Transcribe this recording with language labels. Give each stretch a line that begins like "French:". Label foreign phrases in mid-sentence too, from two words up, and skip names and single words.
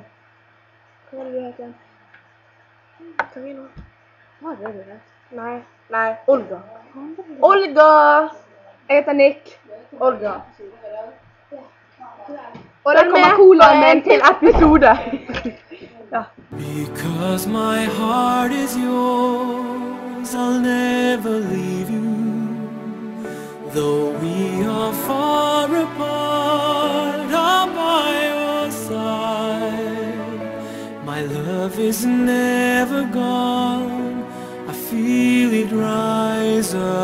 Norwegian: Hva var det du het igjen? Karina. Hva er det du het? Nei, Olga. Olga! Jeg heter Nick. Olga. Og der kommer colaen min til episode. Ja.
English: Because my heart is yours, I'll never leave you. Though we are far apart, I'm by your side. My love is never gone, I feel it rise up.